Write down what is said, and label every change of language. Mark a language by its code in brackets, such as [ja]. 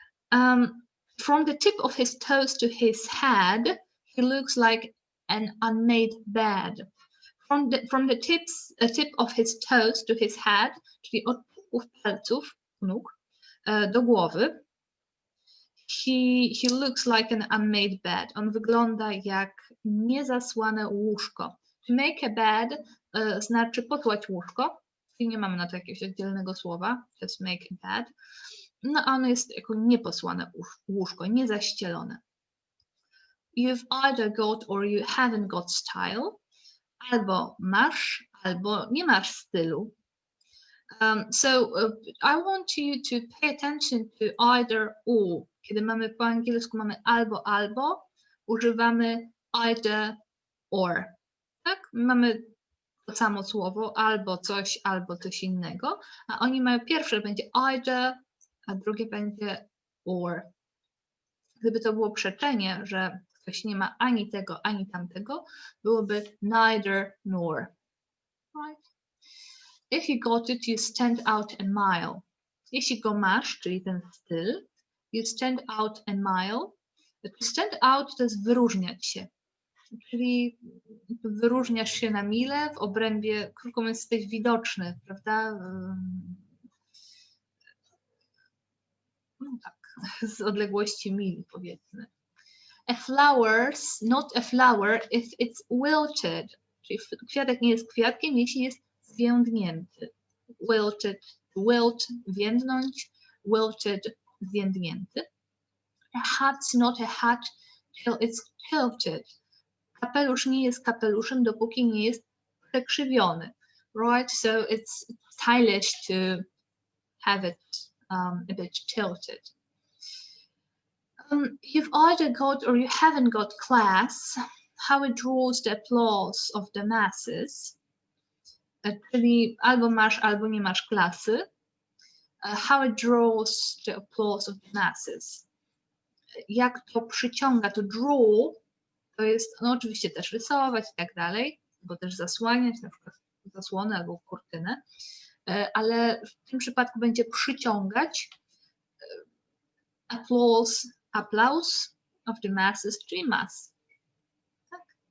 [en] From the tip of his toes to his head, he looks like an unmade bed. From the tip of his toes to his head, [pl] czyli od typów palców nóg do głowy, [en] he looks like an unmade bed. [pl] On wygląda jak niezasłane łóżko. [en] To make a bed [pl] znaczy posłać łóżko, czyli nie mamy na to jakiegoś oddzielnego słowa, [en] just make a bed. [pl] No a ono jest jako nieposłane łóżko, niezaścielone. [en] You've either got or you haven't got style. [pl] Albo masz, albo nie masz stylu. [en] I want you to pay attention to either or. [pl] Kiedy mamy po angielsku mamy albo, używamy either or. Tak? Mamy to samo słowo, albo coś innego, a oni mają pierwsze będzie either, a drugie będzie or. Gdyby to było przeczenie, że ktoś nie ma ani tego, ani tamtego, byłoby neither nor. Right? [en] If you got it, you stand out a mile. [pl] Jeśli go masz, czyli ten styl, [en] you stand out a mile. [pl] To stand out to jest wyróżniać się. Czyli wyróżniasz się na milę w obrębie, krótko mówiąc, jesteś widoczny, prawda? No tak, z odległości mili, powiedzmy. [en] A flowers, not a flower if it's wilted. [pl] Czyli kwiatek nie jest kwiatkiem, jeśli jest zwiędnięty. [en] Wilted, wilt, więdnąć, wilted, zwiędnięty. A hat's not a hat till it's tilted. [pl] Kapelusz nie jest kapeluszem, dopóki nie jest przekrzywiony. [en] Right? So it's stylish to have it a bit tilted. You've either got or you haven't got class, how it draws the applause of the masses. [pl] Czyli albo masz, albo nie masz klasy. [en] How it draws the applause of the masses. [pl] Jak to przyciąga, to draw, to jest, no oczywiście też rysować i tak dalej, bo też zasłaniać, na przykład zasłonę albo kurtynę, ale w tym przypadku będzie przyciągać [en] applause of the masses, [pl] czyli mas. Tak.